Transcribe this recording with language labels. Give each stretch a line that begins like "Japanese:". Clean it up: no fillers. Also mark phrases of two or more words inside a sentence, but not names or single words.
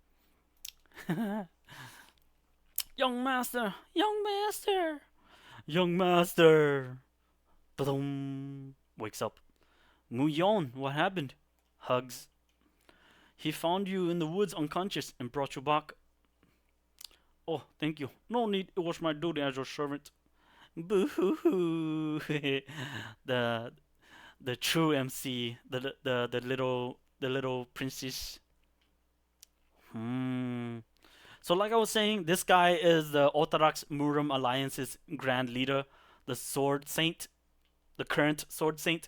English: Young master, young master, young master. Ba-dum. Wakes up. Muyon, what happened? Hugs. He found you in the woods unconscious and brought you back. Oh, thank you. No need. It was my duty as your servant. Boo hoo hoo. the the true MC, the little princess. Hmm. So like I was saying, this guy is the Orthodox Murim Alliance's grand leader, the Sword Saint, the current Sword Saint.